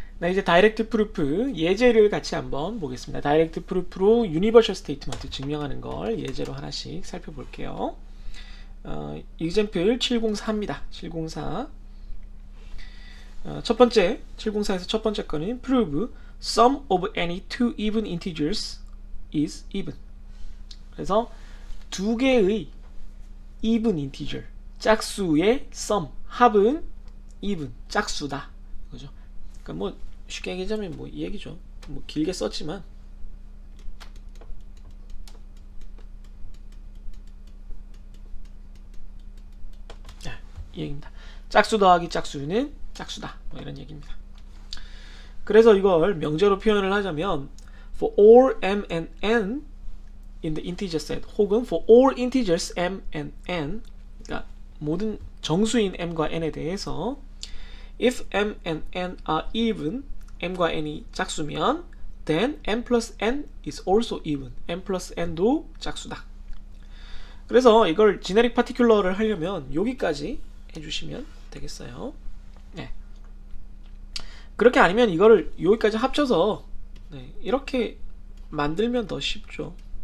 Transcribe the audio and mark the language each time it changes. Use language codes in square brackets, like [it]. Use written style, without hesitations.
[ko] 이제 다이렉트 프루프 예제를 같이 한번 보겠습니다. 다이렉트 프루프로 유니버셜 스테이트먼트 증명하는 걸 예제로 하나씩 살펴볼게요. example 704입니다. 704. 첫 번째 704에서 첫 번째 거는 [en] prove sum of any two even integers is even. [ko] 그래서 두 개의 even integer 짝수의 sum 합은 even 짝수다. 그죠? 그러니까 뭐 쉽게 얘기하자면 뭐 이 얘기죠. 뭐 길게 썼지만 이 얘기입니다. 짝수 더하기 짝수는 짝수다. 뭐 이런 얘기입니다. 그래서 이걸 명제로 표현을 하자면 [en] for all m and n in the integer set [ko] 혹은 [en] for all integers m and n [ko] 그러니까 모든 정수인 m과 n에 대해서 [en] if m and n are even [ko] m과 n이 짝수면 [en] then m plus n is also even [ko] m plus n도 짝수다. 그래서 이걸 지네릭 파티큘러를 하려면 여기까지 해주시면 되겠어요. 그렇게 아니면 이거를 여기까지 합쳐서 이렇게 만들면 더 쉽죠.